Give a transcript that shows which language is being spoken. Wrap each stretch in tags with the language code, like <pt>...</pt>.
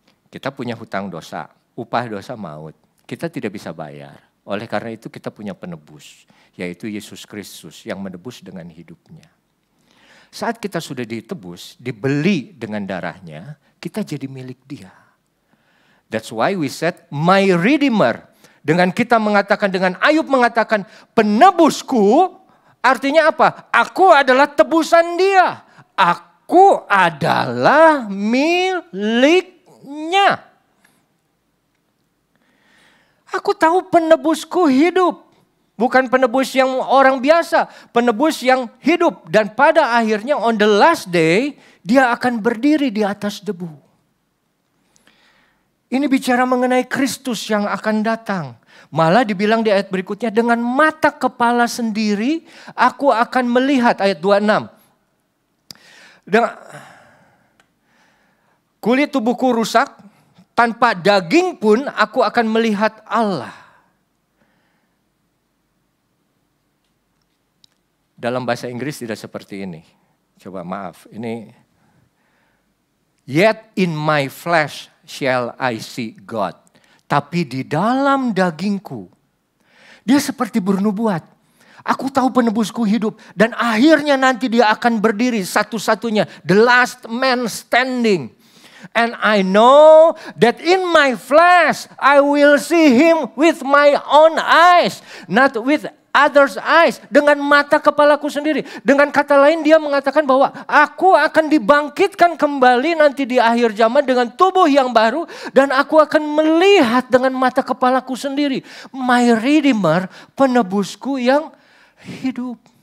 <id>Kita punya hutang dosa, upah dosa maut. Kita tidak bisa bayar. Oleh karena itu kita punya penebus, yaitu Yesus Kristus yang menebus dengan hidupnya. Saat kita sudah ditebus, dibeli dengan darahnya, kita jadi milik Dia.</id> <en>That's why we said, my redeemer.</en> <id>Dengan kita mengatakan, dengan Ayub mengatakan, penebusku, artinya apa? Aku adalah tebusan Dia. Aku adalah milik nya. Aku tahu penebusku hidup. Bukan penebus yang orang biasa. Penebus yang hidup. Dan pada akhirnya</id> <en>on the last day.</en> <id>Dia akan berdiri di atas debu. Ini bicara mengenai Kristus yang akan datang. Malah dibilang di ayat berikutnya. Dengan mata kepala sendiri. Aku akan melihat. Ayat 26. Kulit tubuhku rusak, tanpa daging pun aku akan melihat Allah. Dalam bahasa Inggris tidak seperti ini. Coba maaf, ini.</id> <en>Yet in my flesh shall I see God.</en> <id>Tapi di dalam dagingku, dia seperti bernubuat. Aku tahu penebusku hidup dan akhirnya nanti dia akan berdiri satu-satunya.</id> <en>The last man standing. And I know that in my flesh I will see him with my own eyes. Not with others' eyes.</en> <id>Dengan mata kepalaku sendiri. Dengan kata lain dia mengatakan bahwa aku akan dibangkitkan kembali nanti di akhir zaman dengan tubuh yang baru. Dan aku akan melihat dengan mata kepalaku sendiri.</id> <en>My Redeemer,</en> <id>penebusku yang hidup.</id>